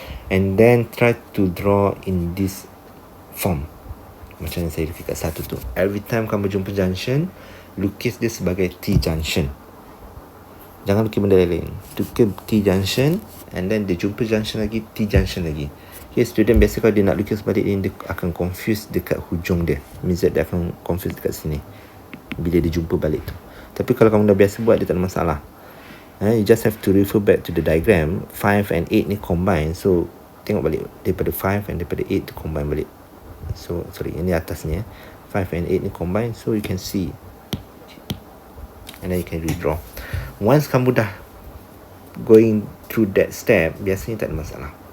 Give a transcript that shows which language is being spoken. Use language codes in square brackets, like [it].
[en] And then try to draw in this form. [ms] Macam yang saya lukis kat satu tu. [en] Every time [ms] kamu jumpa junction, lukis dia sebagai T junction. Jangan lukis benda lain. Lukis T junction, [en] and then [ms] dia jumpa junction lagi, T junction lagi. Okay, student biasa kalau dia nak lukis balik ni, dia akan confuse dekat hujung dia. [en] Means that [ms] dia akan confuse dekat sini bila dia jumpa balik tu. Tapi kalau kamu dah biasa buat, dia tak ada masalah. [en] You just have to refer back to the diagram. 5 and 8 ni combine. [ms] So tengok balik daripada 5 and daripada 8 tu combine balik. So sorry, ini atas ni 5 and 8 ni combine. [en] So you can see, and then you can redraw. [ms] Once kamu dah [en] going through that step, [ms] biasanya tak ada masalah.